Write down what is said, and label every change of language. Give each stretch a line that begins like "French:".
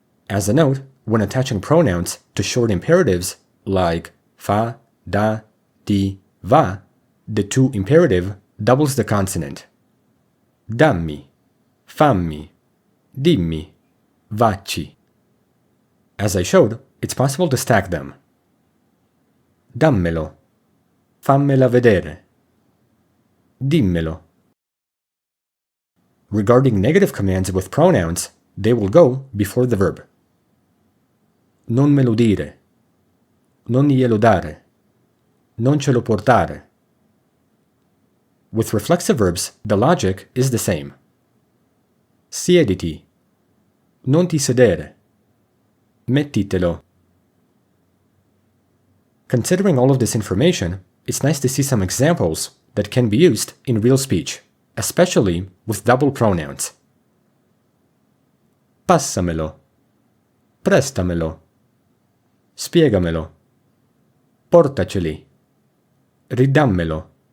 English: As a note, when attaching pronouns to short imperatives like fa, da, di, va, the to imperative doubles the consonant.
Italian: Dammi, fammi, dimmi, vacci.
English: As I showed, it's possible to stack them.
Italian: Dammelo, fammela vedere, dimmelo.
English: Regarding negative commands with pronouns, they will go before the verb.
Italian: Non me lo dire, non glielo dare, non ce lo portare.
English: With reflexive verbs, the logic is the same.
Italian: Siediti, non ti sedere, mettitelo.
English: Considering all of this information, it's nice to see some examples that can be used in real speech, especially with double pronouns.
Italian: Passamelo, prestamelo, spiegamelo, portaceli, ridammelo.